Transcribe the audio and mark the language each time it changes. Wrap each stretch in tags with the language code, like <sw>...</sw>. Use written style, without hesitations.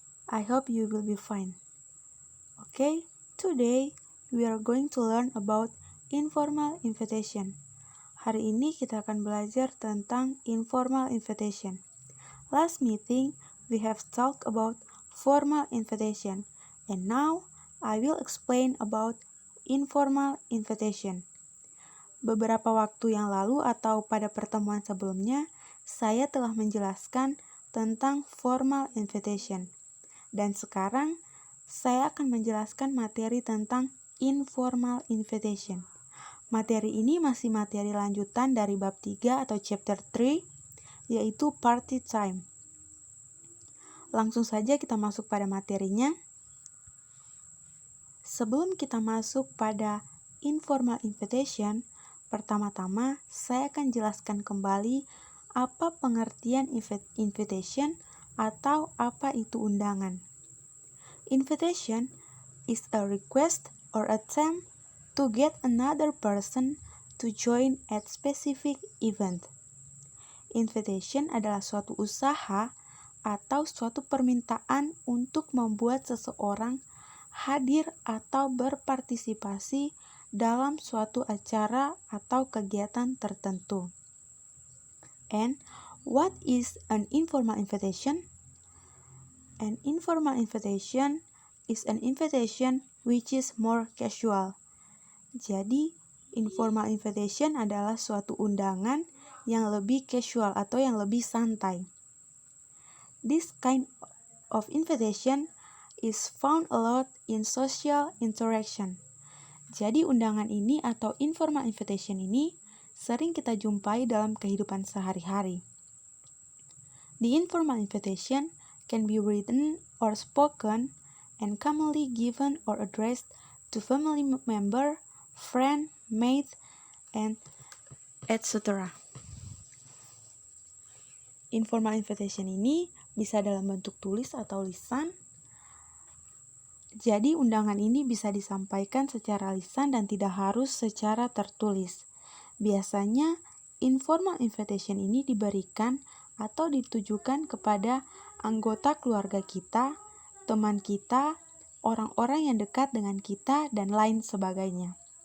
<en>I hope you will be fine. Okay, today we are going to learn about informal invitation.</en> <id>Hari ini kita akan belajar tentang informal invitation.</id> <en>Last meeting we have talked about formal invitation and now I will explain about informal invitation.</en> <id>Beberapa waktu yang lalu atau pada pertemuan sebelumnya, saya telah menjelaskan tentang formal invitation. Dan sekarang, saya akan menjelaskan materi tentang informal invitation. Materi ini masih materi lanjutan dari bab 3 atau chapter 3, yaitu party time. Langsung saja kita masuk pada materinya. Sebelum kita masuk pada informal invitation, pertama-tama, saya akan jelaskan kembali apa pengertian invitation atau apa itu undangan.</id> <en>Invitation is a request or attempt to get another person to join at specific event.</en> <id>Invitation adalah suatu usaha atau suatu permintaan untuk membuat seseorang hadir atau berpartisipasi dalam suatu acara atau kegiatan tertentu.</id> <en>And what is an informal invitation? An informal invitation is an invitation which is more casual.</en> <id>Jadi, informal invitation adalah suatu undangan yang lebih casual atau yang lebih santai.</id> <en>This kind of invitation is found a lot in social interaction.</en> <id>Jadi undangan ini atau informal invitation ini sering kita jumpai dalam kehidupan sehari-hari.</id> <en>The informal invitation can be written or spoken and commonly given or addressed to family member, friend, mate, and etc.</en> <id>Informal invitation ini bisa dalam bentuk tulis atau lisan. Jadi undangan ini bisa disampaikan secara lisan dan tidak harus secara tertulis. Biasanya informal invitation ini diberikan atau ditujukan kepada anggota keluarga kita, teman kita, orang-orang yang dekat dengan kita, dan lain sebagainya.</id>